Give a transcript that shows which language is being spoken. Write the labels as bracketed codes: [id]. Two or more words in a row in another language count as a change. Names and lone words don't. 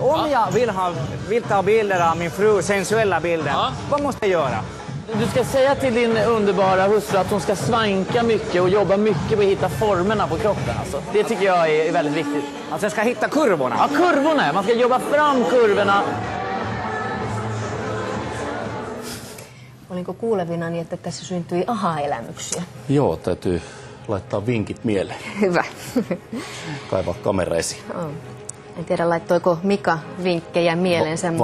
[sv] Om jag vill ta bilder av min fru, sensuella bilder, vad måste jag göra? Du ska säga till din underbara hustru att hon ska svanka mycket och jobba mycket på att hitta formerna på kroppen. Alltså. Det tycker jag är väldigt viktigt. Alltså jag ska hitta kurvorna? Ja, kurvorna. Man ska jobba fram kurvorna. [fi] Olinko kuulevinani, että tässä syntyi aha-elämyksiä? Joo, täytyy laittaa vinkit mieleen. Hyvä. Kaivaa kamera esiin. En tiedä, laittoiko Mika vinkkejä mieleensä,